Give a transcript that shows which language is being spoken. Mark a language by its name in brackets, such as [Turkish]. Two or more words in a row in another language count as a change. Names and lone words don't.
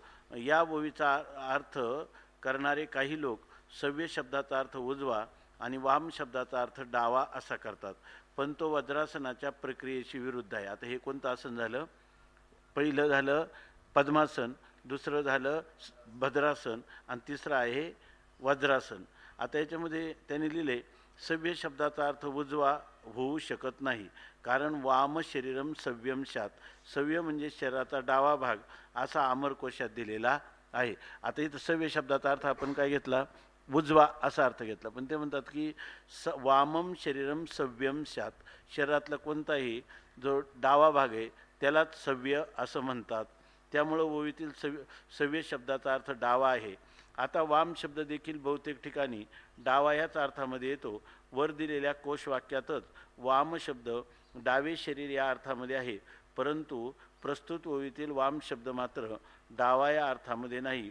[Marathi] या ओवीचा अर्थ करणारे काही लोक सव्य शब्दाचा अर्थ उजवा आणि वाम शब्दाचा अर्थ डावा असा करतात, पण तो वज्रासनाच्या प्रक्रियेशी विरुद्ध आहे. आता हे कोणतं आसन झालं? पहिलं झालं पद्मासन, दुसरं झालं भद्रासन आणि तिसरं आहे वज्रासन. आता याच्यामध्ये त्यांनी लिहिले सव्य शब्दाचा अर्थ उजवा होऊ शकत नाही, कारण [Sanskrit] वाम शरीरम सव्यम शात. [Marathi] सव्य म्हणजे शरीराचा डावा भाग असा अमरकोशात दिलेला आहे. आता इथं सव्य शब्दाचा अर्थ आपण काय घेतला? उजवा असा अर्थ घेतला. पण ते म्हणतात की [Sanskrit] वामम शरीरम सव्यम शात, [Marathi] शरीरातला कोणताही जो डावा भाग आहे त्यालाच सव्य असं म्हणतात. त्यामुळं ओवीतील सव्य शब्दाचा अर्थ डावा आहे. आता वाम शब्द देखील बहुतेक ठिकाणी डावा याच अर्थामध्ये येतो. वर दिलेल्या कोशवाक्यातच वाम शब्द डावे शरीर या अर्थामध्ये आहे, परंतु प्रस्तुत ओवीतील वाम शब्द मात्र डावा या अर्थामध्ये नाही.